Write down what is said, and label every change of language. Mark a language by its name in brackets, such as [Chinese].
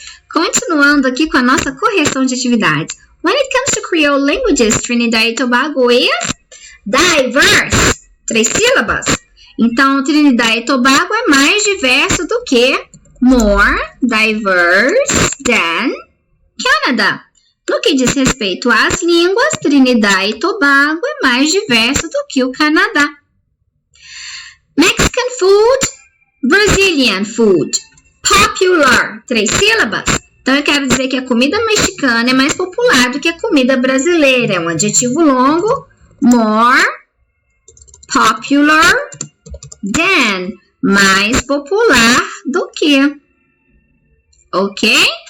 [Portuguese] Continuando aqui com a nossa correção de atividade. [English] When it comes to Creole languages, Trinidad e Tobago is diverse. [Portuguese] 3 sílabas. Então, Trinidad e Tobago é mais diverso do que [English] more diverse than Canada. [Portuguese] No que diz respeito às línguas, Trinidad e Tobago é mais diverso do que o Canadá. [English] Mexican food, Brazilian food. [Portuguese] Popular, 3 sílabas. Então, eu quero dizer que a comida mexicana é mais popular do que a comida brasileira. É um adjetivo longo. [English] More popular than. [Portuguese] Mais popular do que. Ok?